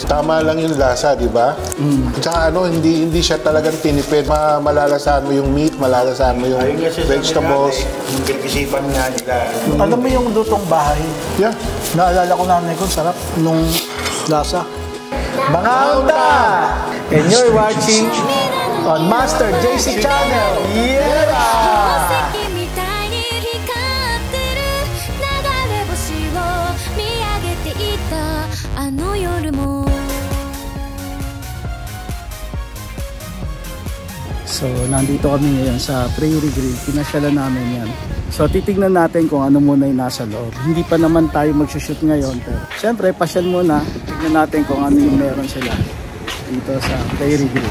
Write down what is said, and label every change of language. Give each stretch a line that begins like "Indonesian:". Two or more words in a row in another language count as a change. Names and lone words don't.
Filipino: Tama lang yung lasa, di ba? Tsaka hindi siya talagang tinipid. Malalasahan mo yung meat, malalasahan mo yung Ayun nga siya vegetables. yung pinag-isipan nga nila. Alam mo yung lutong bahay? Yeah. Naalala ko nanay ko, sarap nung lasa. Bangauta!
English: And you're watching on Master JC Channel. Yeah!
Japanese: 石みたいに光ってる流れ星を見上げていたあの夜も
Filipino: So, nandito kami ngayon sa Prairie Grill. Pinasyalan namin yan. So, titignan natin kung ano muna yung nasa loob. Hindi pa naman tayo mag-shoot ngayon. Pero, syempre, pasyal muna. Tignan natin kung ano yung meron sila dito sa Prairie Grill.